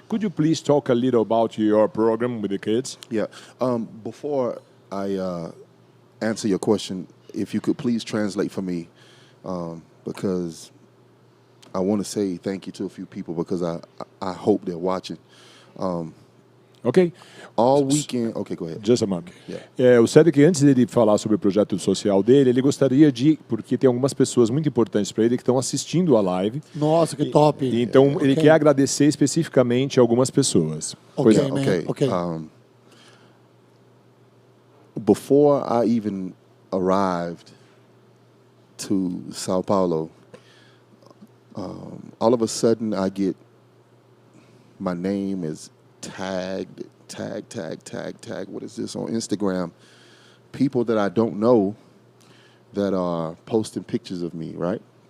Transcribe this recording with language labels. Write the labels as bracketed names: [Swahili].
[English] Could you please talk a little about your program with the kids? Yeah. Before I answer your question, if you could please translate for me, because I want to say thank you to a few people because I hope they're watching. Ok. All weekend. Okay, go ahead. Just a moment. Yeah. [Portuguese] O Cedric, antes dele falar sobre o projeto social dele, ele gostaria porque tem algumas pessoas muito importantes para ele que estão assistindo a live. Nossa, que top. Então, ele quer agradecer especificamente algumas pessoas. [English] Okay. Before I even arrived to Sao Paulo, all of a sudden I get my name is tagged. What is this on Instagram? People that I don't know that are posting pictures of me, right?